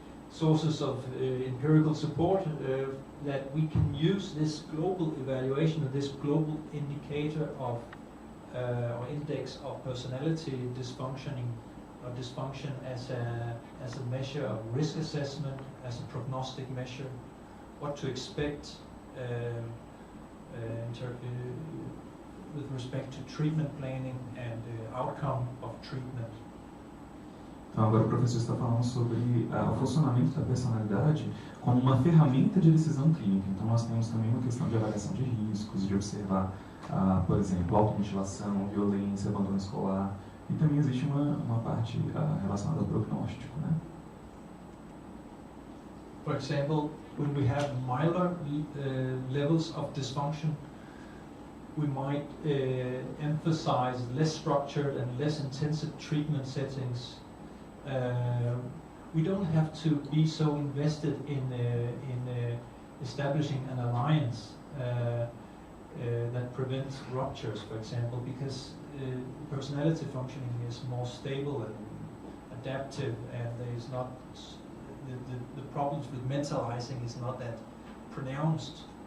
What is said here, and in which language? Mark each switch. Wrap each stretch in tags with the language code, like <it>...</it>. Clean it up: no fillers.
<en>sources of empirical support that we can use this global evaluation of this global indicator of or index of personality dysfunction as a measure of risk assessment, as a prognostic measure, what to expect with respect to treatment planning and outcome of treatment.</en> <pt>Então, agora o professor está falando sobre o funcionamento da personalidade como uma ferramenta de decisão clínica. Então, nós temos também uma questão de avaliação de riscos, de observar, por exemplo, automutilação, violência, abandono escolar. E também existe uma parte relacionada ao prognóstico, né?</pt> <en>For example, when we have milder levels of dysfunction, we might emphasize less structured and less intensive treatment settings. We don't have to be so invested in establishing an alliance that prevents ruptures, for example, because personality functioning is more stable and adaptive, and there is not the problems with mentalizing is not that pronounced.</en>